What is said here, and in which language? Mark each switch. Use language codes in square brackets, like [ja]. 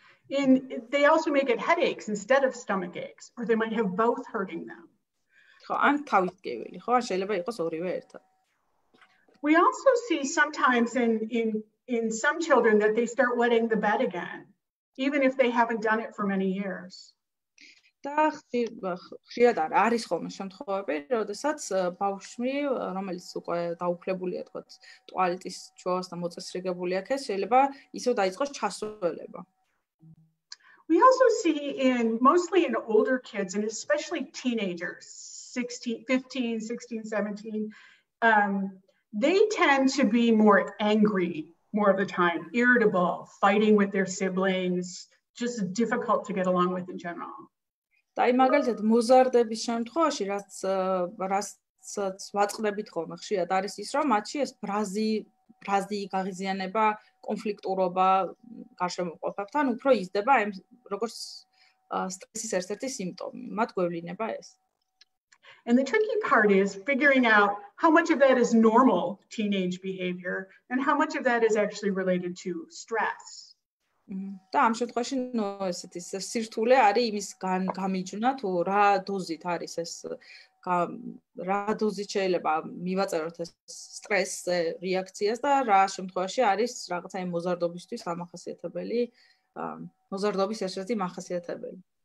[en] And they also may get headaches instead of stomach aches, or they might have both hurting them. [ka] ხო, ან თავის ტკივილი, ხო, შეიძლება იყოს ორივე ერთად. [en] We also see sometimes in some children that they start wetting the bed again, even if they haven't done it for many years. [ka] და ხშირად არის ხოლმე შემთხვევები, როდესაც ბავშვი, რომელიც უკვე დაუფლებულია, თქო, ტუალეტის ჩვევას და მოწესრიგებული აქვს, შეიძლება ისევ დაიწყოს ჩასვლება. [en] We also see mostly in older kids and especially teenagers, 15, 16, 17, they tend to be more angry more of the time, irritable, fighting with their siblings, just difficult to get along with in general. [ka] და აი მაგალითად მოზარდების შემთხვევაში რაც ვაწყდებით ხოლმე ხშირად არის ის რომ მათში ეს ბრაზი გაღიზიანება, კონფლიქტურობა გარშემოყოფებთან უფრო იზრდება აი როგორც სტრესის ერთ-ერთი სიმპტომი. მათ გვევლინება ეს. [en] And the tricky part is figuring out how much of that is normal teenage behavior and how much of that is actually related to stress. [ka] და ამ შემთხვევაში ესეთი სირთულე არის იმის გამიჯვნა თუ რა დოზით არის ეს რა დოზით შეიძლება მივაწეროთ ეს სტრეს რეაქციას და რა შემთხვევაში არის რაღაცა იმ მოზარდობისთვის ამახასიათებელი მოზარდობის ერთ-ერთი მახასიათებელი.